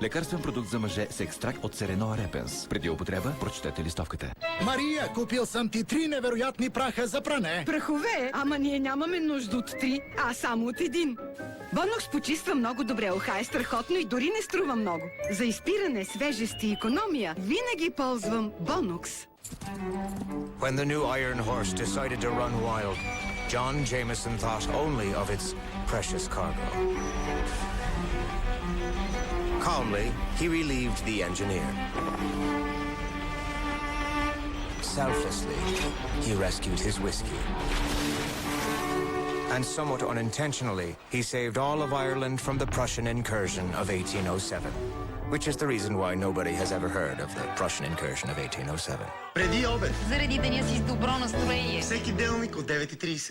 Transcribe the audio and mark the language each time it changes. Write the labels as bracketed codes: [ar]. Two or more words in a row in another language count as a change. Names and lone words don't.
[bg] Лекарствен продукт за мъже с екстракт от Сереноа репенс. Преди употреба, прочетете листовката. Мария, купил съм ти 3 невероятни праха за пране. Прахове? Ама ние нямаме нужда от 3, а само от 1. Бонокс почиства много добре, уха е страхотно и дори не струва много. За изпиране, свежест и икономия винаги ползвам Бонокс. [en] When the new Iron Horse decided to run wild, John Jameson thought only of its precious cargo. Calmly, he relieved the engineer. Selflessly, he rescued his whiskey. And somewhat unintentionally, he saved all of Ireland from the Prussian incursion of 1807. Which is the reason why nobody has ever heard of the Prussian incursion of 1807. [bg] Преди обед. Заради деня си с добро настроение. Всеки делник от 9:30.